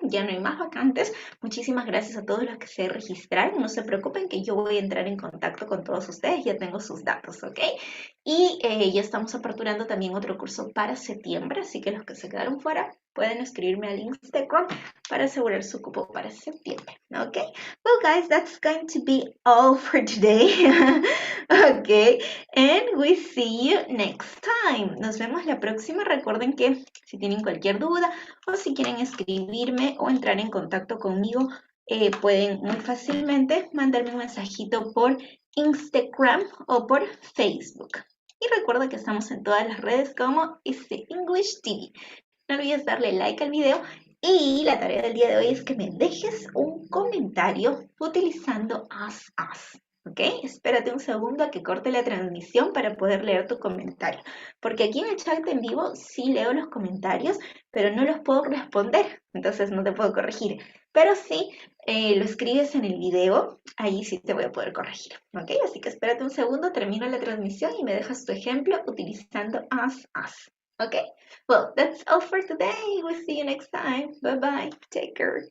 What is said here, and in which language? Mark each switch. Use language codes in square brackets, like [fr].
[es] Ya no hay más vacantes. Muchísimas gracias a todos los que se registraron. No se preocupen que yo voy a entrar en contacto con todos ustedes. Ya tengo sus datos, ¿ok? Y ya estamos aperturando también otro curso para septiembre. Así que los que se quedaron fuera pueden escribirme al Instagram para asegurar su cupo para septiembre, ¿ok? [en] Well, guys, that's going to be all for today, okay? And we see you next time. [es] Nos vemos la próxima. Recuerden que si tienen cualquier duda o si quieren escribirme o entrar en contacto conmigo, pueden muy fácilmente mandarme un mensajito por Instagram o por Facebook. Y recuerda que estamos en todas las redes como EasyEnglish TV. No olvides darle like al video y la tarea del día de hoy es que me dejes un comentario utilizando as. ¿Ok? Espérate un segundo a que corte la transmisión para poder leer tu comentario. Porque aquí en el chat en vivo sí leo los comentarios, pero no los puedo responder. Entonces no te puedo corregir. Pero sí lo escribes en el video, ahí sí te voy a poder corregir. ¿Ok? Así que espérate un segundo, termino la transmisión y me dejas tu ejemplo utilizando as. [en] Okay, well, that's all for today. We'll see you next time. Bye-bye. Take care.